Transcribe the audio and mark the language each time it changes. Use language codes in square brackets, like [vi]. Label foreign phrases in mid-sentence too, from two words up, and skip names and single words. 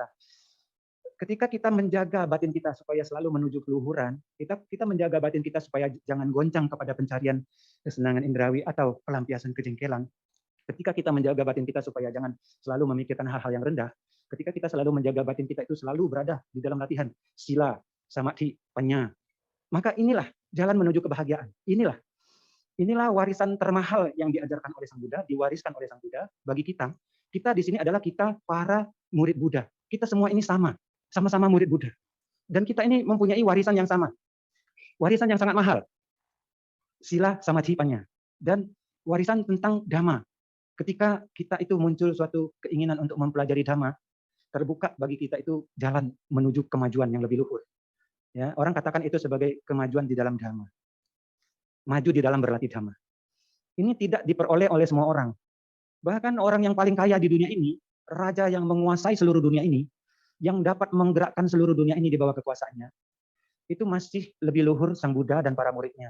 [id] Ketika kita menjaga batin kita supaya selalu menuju keluhuran, kita menjaga batin kita supaya jangan goncang kepada pencarian kesenangan indrawi atau pelampiasan kejengkelan. Ketika kita menjaga batin kita supaya jangan selalu memikirkan hal-hal yang rendah, ketika kita selalu menjaga batin kita itu selalu berada di dalam latihan [pi] sila, samadhi, panya, [id] maka inilah jalan menuju kebahagiaan. Inilah warisan termahal yang diajarkan oleh Sang Buddha, diwariskan oleh Sang Buddha bagi kita. Kita di sini adalah kita para murid Buddha. Kita semua ini sama-sama murid Buddha. Dan kita ini mempunyai warisan yang sama. Warisan yang sangat mahal. [pi] Sila samadhi panya. [id] Dan warisan tentang dhamma. Ketika kita itu muncul suatu keinginan untuk mempelajari dhamma, terbuka bagi kita itu jalan menuju kemajuan yang lebih luhur. Ya, orang katakan itu sebagai kemajuan di dalam dhamma. Maju di dalam berlatih dhamma. Ini tidak diperoleh oleh semua orang. Bahkan orang yang paling kaya di dunia ini, raja yang menguasai seluruh dunia ini, yang dapat menggerakkan seluruh dunia ini di bawah kekuasaannya, itu masih lebih luhur Sang Buddha dan para muridnya.